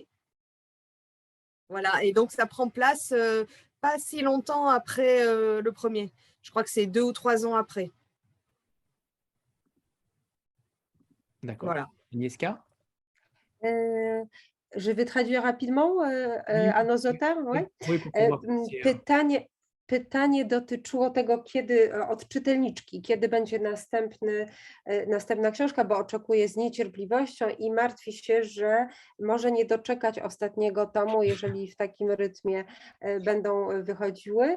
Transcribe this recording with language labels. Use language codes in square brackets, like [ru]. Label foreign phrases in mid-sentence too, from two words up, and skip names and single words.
[fr] Voilà, et donc ça prend place pas si longtemps après le premier. Je crois que c'est 2 ou 3 ans après. D'accord. Voilà. Agnieszka? Je vais traduire rapidement à nos auteurs. Ouais. Oui, pour pouvoir passer, [pl] Pytanie dotyczyło tego, od czytelniczki, kiedy będzie następna książka, bo oczekuje z niecierpliwością i martwi się, że może nie doczekać ostatniego tomu, jeżeli w takim rytmie będą wychodziły.